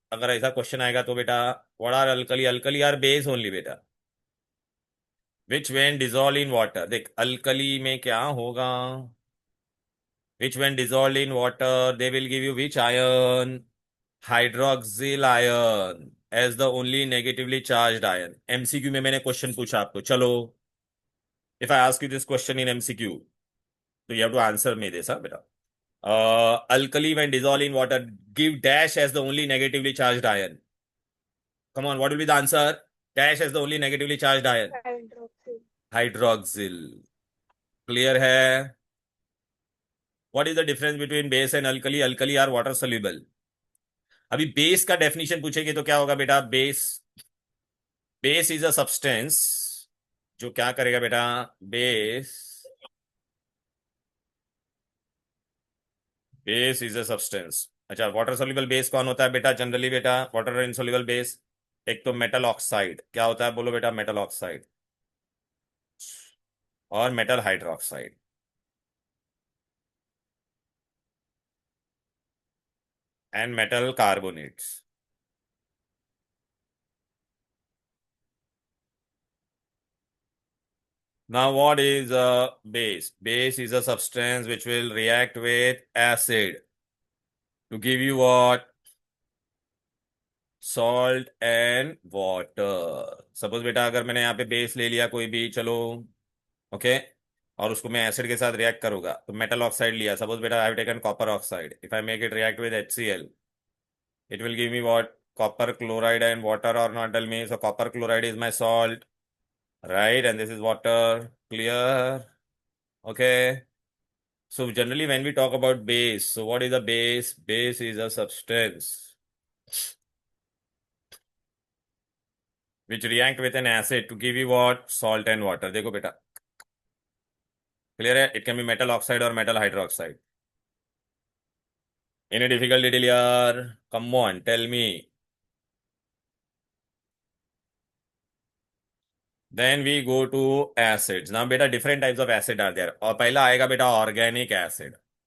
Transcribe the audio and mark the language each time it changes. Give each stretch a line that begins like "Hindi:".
Hindi: अगर ऐसा क्वेश्चन आएगा तो बेटा
English: What are alkali? Alkali are base only बेटा, which when dissolve in water.
Hindi: देख अल्कली में क्या होगा?
English: Which when dissolve in water they will give you which ion? Hydroxyl ion as the only negatively charged ion.
Hindi: MCQ में मैंने question पूछा आपको.
English: चलो if I ask you this question in MCQ, so you have to answer me this, huh, beta. Alkali when dissolved in water give dash as the only negatively charged ion. Come on, what will be the answer? Dash as the only negatively charged ion. Hydroxyl. Hydroxyl. Clear है? What is the difference between base and alkali? Alkali are water soluble.
Hindi: अभी base का definition पूछेगी तो क्या होगा बेटा? Base,
English: base is a substance
Hindi: जो क्या करेगा बेटा?
English: Base, base is a substance.
Hindi: अच्छा, वाटर सोल्यूबल बेस कौन होता है बेटा? जनरली बेटा वाटर इनसोल्यूबल बेस, एक तो मेटल ऑक्साइड. क्या होता है बोलो बेटा? Metal oxide. और metal hydroxide.
English: And metal carbonates. Now what is a base? Base is a substance which will react with acid to give you what? Salt and water.
Hindi: Suppose बेटा अगर मैंने यहाँ पे बेस ले लिया कोई भी, चलो ओके, और उसको मैं एसिड के साथ रिएक्ट करूंगा तो मेटल ऑक्साइड लिया.
English: Suppose बेटा I have taken copper oxide. If I make it react with HCl, it will give me what? Copper chloride and water, or not? Tell me. So copper chloride is my salt, right? And this is water. Clear? Okay. So generally when we talk about base, so what is a base? Base is a substance which react with an acid to give you what? Salt and water.
Hindi: देखो बेटा, clear है?
English: It can be metal oxide और metal hydroxide. Any difficult detail यार? Come on tell me. Then we go to acids. Now बेटा different types of acid are there,
Hindi: और पहला आएगा बेटा
English: Organic acid.